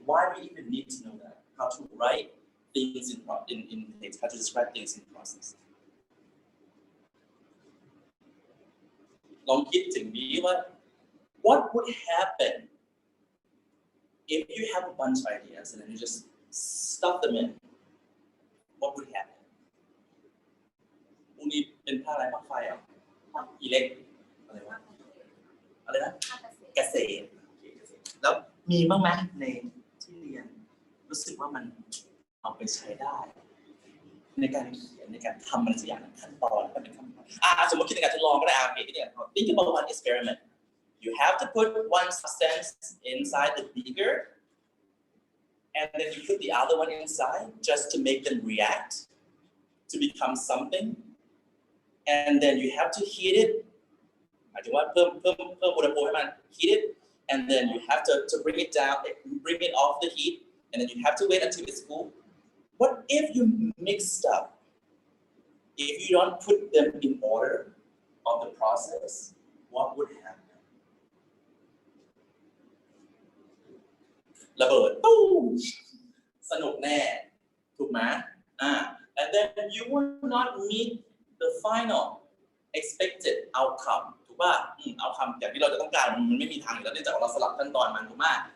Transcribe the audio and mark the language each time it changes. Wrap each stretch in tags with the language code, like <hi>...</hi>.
<en>Why do we even need to know that? How to write things in text, how to describe things in process.</en> <th>ลองคิดถึงนี้ว่า</th> <en>what would happen if you have a bunch of ideas and then you just stuff them in? What would happen?</en> <th>พวกนี้เป็นภาคอะไรภาคไฟอิเล็กอะไรวะอะไรนะเกษตรแล้วมีบ้างไหมในที่เรียนรู้สึกว่ามันเอาไปใช้ได้ในการเขียนในการทำอะไรสักอย่างขั้นตอนก็เป็นขั้นตอนสมมติคิดในการทดลองก็ได้คิดในการ</th> <en>think about one experiment. You have to put one substance inside the beaker, and then you put the other one inside just to make them react to become something, and then you have to heat it.</en> <th>หมายถึงว่าเพิ่มอุณหภูมิให้มัน</th> <en>heat it, and then you have to bring it down, bring it off the heat, and then you have to wait until it's cool. What if you mix up? If you don't put them in order of the process, what would happen?</en> <th>ระเบิดตู้มสนุกแน่ถูกไหม</th> <en>and then you will not meet the final expected outcome</en> <th>ถูกป่ะoutcome อย่างที่เราจะต้องการมันไม่มีทางอยู่แล้วเนื่องจากเราสลับขั้นตอนมันถูกไหม</th>